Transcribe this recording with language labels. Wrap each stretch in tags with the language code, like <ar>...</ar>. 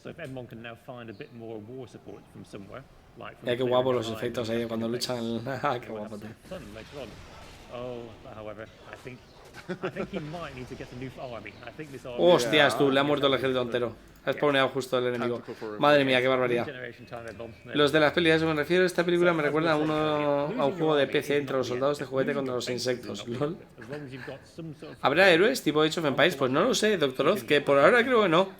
<en>So, if everyone can now find a bit more war support from somewhere, like from</en> <es>qué guapo los efectos ahí cuando luchan. Qué guapo, tío.</es> <en>Oh, however, I think he might need to get a new army. I think this army.</en> <es>Hostias, tú, le ha muerto el ejército entero. Ha spawneado justo el enemigo. Madre mía, qué barbaridad. Los de las pelis, a eso me refiero. Esta película me recuerda a un juego de PC entre los soldados de juguete contra los insectos. ¿Lol? ¿Habrá héroes tipo Age of Empires? Pues no lo sé, Doctor Oz, que por ahora creo que no.</es>